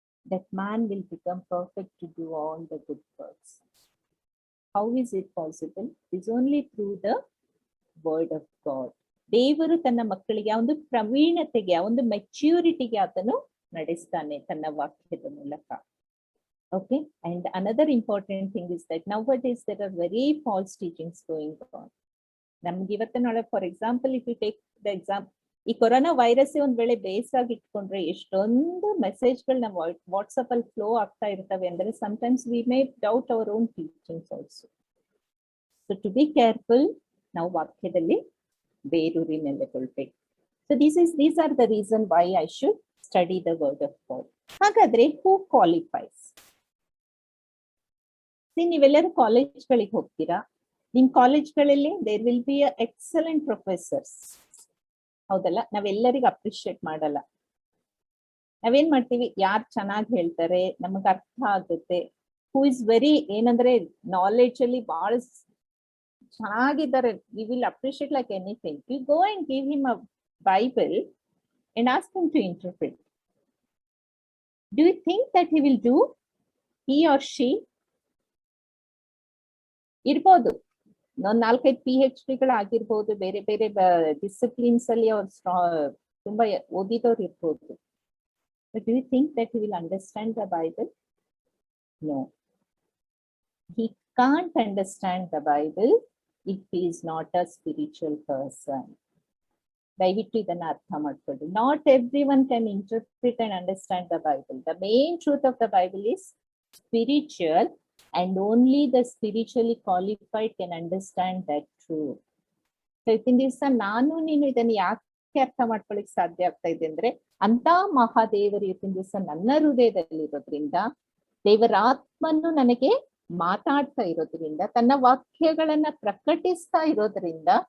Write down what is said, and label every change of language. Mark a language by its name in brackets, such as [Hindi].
[English] That man will become perfect to do all the good works. How is it possible? Is only through the word of God. [Kannada] ದೇವರು ತನ್ನ ಮಕ್ಕಳಿಗೆ ಆ ಒಂದು ಪ್ರವೀಣತೆಗೆ, ಆ ಒಂದು ಮೆಚ್ಯೂರಿಟಿಗೆ ಆತನು ನಡೆಸ್ತಾನೆ ತನ್ನ ವಾಕ್ಯದ ಮೂಲಕ. [English] Okay, and another important thing is that nowadays there are very false teachings going on. [Kannada] ನಮ್ಗೆ ಇವತ್ತಿನೊಳಗೆ, [English] for example, if you take the example, [Kannada] ಈ ಕೊರೋನಾ ವೈರಸ್ ಒಂದ್ ವೇಳೆ ಬೇಸ್ ಆಗಿ ಇಟ್ಕೊಂಡ್ರೆ ಎಷ್ಟೊಂದು ಮೆಸೇಜ್ಗಳು ನಮ್ಮ ವಾಟ್ಸಪ್ ಅಲ್ಲಿ ಫ್ಲೋ ಆಗ್ತಾ ಇರ್ತವೆ ಅಂದ್ರೆ [English] sometimes we may doubt our own teachings also. So to be careful, [Kannada] ನಾವು ವಾಕ್ಯದಲ್ಲಿ ಬೇರೂರಿ ನೆಲೆಗೊಳ್ಬೇಕು. [English] So these are the reason why I should study the word of God. ಹಾಗಾದ್ರೆ who qualifies? [Kannada] ನೀವೆಲ್ಲರೂ ಕಾಲೇಜ್ಗಳಿಗೆ ಹೋಗ್ತೀರಾ. ನಿಮ್ ಕಾಲೇಜ್ಗಳಲ್ಲಿ [English] There will be excellent professors, ಹೌದಲ್ಲ? [Kannada] ನಾವೆಲ್ಲರಿಗೂ appreciate ಮಾಡಲ್ಲ. ನಾವೇನ್ ಮಾಡ್ತೀವಿ? ಯಾರು ಚೆನ್ನಾಗಿ ಹೇಳ್ತಾರೆ, ನಮಗ್ ಅರ್ಥ ಆಗುತ್ತೆ, [English] who is very [Kannada] ಏನಂದ್ರೆ ನಾಲೆಡ್ಜ್ ಅಲ್ಲಿ ಬಹಳ ಚೆನ್ನಾಗಿದ್ದಾರೆ, [English] We will appreciate like anything. You go and give him a Bible and ask him to interpret. Do you think that he will do? He or she [Kannada] ಇರ್ಬೋದು, ಒಂದು 4-5 PhD ಬೇರೆ ಬೇರೆ disciplines ಅಲ್ಲಿ ಅವ್ರು ತುಂಬಾ ಓದಿದವ್ರು ಇರ್ಬೋದು. [English] But do you think that he will understand the Bible? No. He can't understand the Bible if he is not a spiritual person. [Kannada] ದಯವಿಟ್ಟು ಇದನ್ನ ಅರ್ಥ ಮಾಡ್ಕೊಳ್ಳಿ. [English] Not everyone can interpret and understand the Bible. The main truth of the Bible is spiritual, and only the spiritually qualified can understand that truth. [Kannada] So ಇವತ್ತಿನ ದಿವಸ ನಾನು ನೀನು ಇದನ್ನ ಯಾಕೆ ಅರ್ಥ ಮಾಡ್ಕೊಳ್ಳಿಕ್ ಸಾಧ್ಯ ಆಗ್ತಾ ಇದೆ ಅಂದ್ರೆ, ಅಂತ ಮಹಾದೇವರು ಇವತ್ತಿನ ದಿವಸ ನನ್ನ ಹೃದಯದಲ್ಲಿ ಇರೋದ್ರಿಂದ, ದೇವರ ಆತ್ಮನು ನನಗೆ ಮಾತಾಡ್ತಾ ಇರೋದ್ರಿಂದ, ತನ್ನ ವಾಕ್ಯಗಳನ್ನ ಪ್ರಕಟಿಸ್ತಾ ಇರೋದ್ರಿಂದ